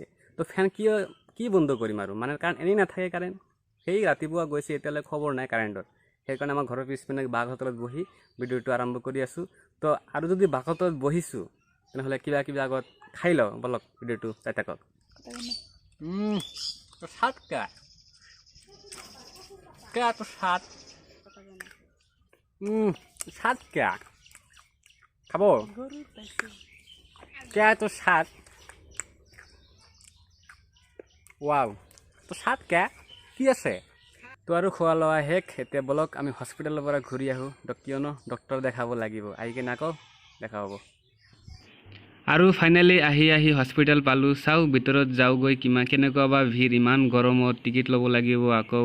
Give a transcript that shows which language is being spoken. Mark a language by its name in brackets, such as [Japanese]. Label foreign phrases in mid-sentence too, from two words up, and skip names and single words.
[Assamese] তো ফেন কি বন্ধ কৰিম আৰু, মানে কাৰণ এনেই নাথাকে কাৰেণ্ট। সেই ৰাতিপুৱা গৈছে, এতিয়ালৈ খবৰ নাই কাৰেণ্টৰ। সেইকাৰণে আমাৰ ঘৰৰ পিছপিনে বাঁহ গছৰ তলত বহি ভিডিঅ'টো আৰম্ভ কৰি আছোঁ। তো আৰু যদি বাঁহ গছৰ তলত বহিছোঁ তেনেহ'লে কিবা আগত খাই লওঁ, বলক ভিডিঅ'টো চাই থাকক। সাত क्या तो सात सात क्या খাব क्या तो सात वाव तो सात क्या কি আছে? তো আৰু খোৱা লোৱা শেষ। এতিয়া বলক আমি হস্পিটেলৰ পৰা ঘূৰি আহোঁ, কিয়নো ডক্টৰ দেখাব লাগিব। আহি কিনে আকৌ দেখা হ'ব। আৰু ফাইনেলি আহি হস্পিটেল পালোঁ। চাওঁ ভিতৰত যাওঁগৈ, কেনেকুৱা বা ভিৰ, ইমান গৰমত টিকেট ল'ব লাগিব আকৌ।